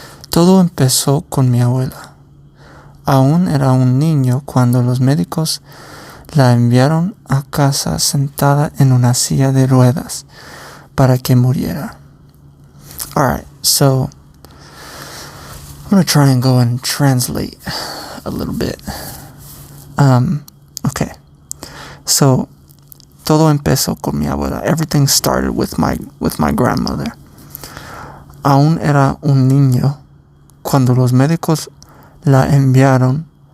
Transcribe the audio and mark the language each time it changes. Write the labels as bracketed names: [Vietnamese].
[Spanish] Todo empezó con mi abuela. Aún era un niño cuando los médicos la enviaron a casa sentada en una silla de ruedas para que muriera. [English] Alright, so I'm going to try and go and translate a little bit. Okay. [Spanish] So, todo empezó con mi abuela. [English] Everything started with my grandmother. [Spanish] Aún era un niño cuando los médicos la enviaron.